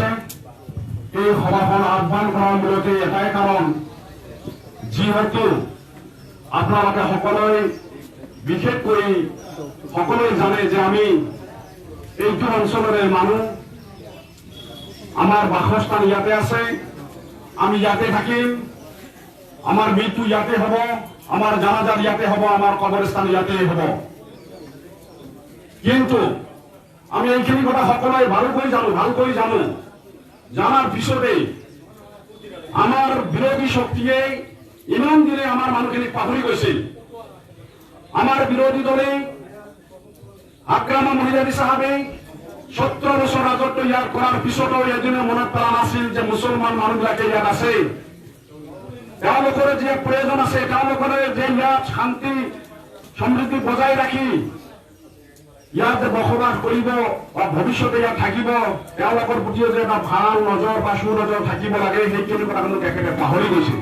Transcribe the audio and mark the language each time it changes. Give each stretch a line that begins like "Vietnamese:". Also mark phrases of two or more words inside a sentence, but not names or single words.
Assamese: এই সভাখন আহ্বান কৰাৰ মূলতে এটাই কাৰণ, যিহেতু আপোনালোকে সকলোৱে বিশেষকৈ সকলোৱে জানে যে আমি এইটো অঞ্চলৰে মানুহ, আমার বাসস্থান ইয়াতে আছে, আমি ইয়াতে থাকিম, আমার মৃত্যু ইয়াতে হব, আমার জানাজার ইয়াতে হব, আমার কবরস্থান ইয়াতে হব। কিন্তু আমি এইখিনি কথা সকলোৱে ভালকৈ জানো, জানার পিছতে আমার বিরোধী শক্তিয়ে ইমান দিনে আমার মানুহখিনিক পাহৰি গৈছিল। আমার বিরোধী দলে আকৰামা মহিলাৰী সাহেবে 17 বছৰ ৰাজত্ব ইয়াত কৰাৰ পিছতো এদিনে মনত পেলা নাছিল যে মুছলমান মানুহবিলাকে ইয়াত আছে, তেওঁলোকৰ যে প্ৰয়োজন আছে, তেওঁলোকৰ যে ইয়াত শান্তি সমৃদ্ধি বজাই ৰাখি ইয়াত বসবাস কৰিব বা ভৱিষ্যতে ইয়াত থাকিব, তেওঁলোকৰ প্ৰতিও যে এটা ভাল নজৰ বা সুনজৰ থাকিব লাগে, সেইখিনি কথা কিন্তু তেখেতে পাহৰি গৈছিল।